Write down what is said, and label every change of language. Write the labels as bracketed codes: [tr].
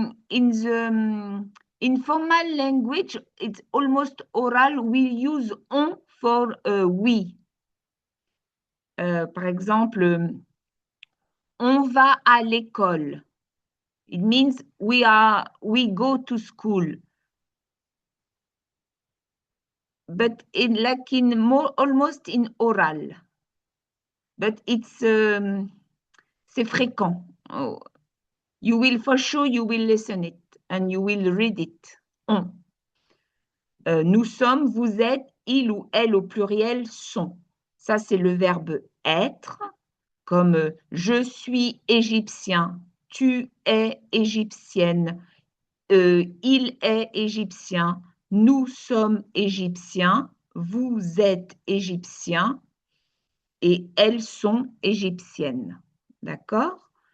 [en] In the informal language, it's almost oral. We use on for we. [fr] Par exemple, on va à l'école. [en] It means we go to school. But almost in oral. But it's [fr] c'est fréquent. [en] Oh. You will for sure you will listen it and you will read it. [fr] On. Nous sommes, vous êtes, il ou elle au pluriel sont. Ça c'est le verbe être, comme je suis égyptien, tu es égyptienne, il est égyptien, nous sommes égyptiens, vous êtes égyptien et elles sont égyptiennes. D'accord?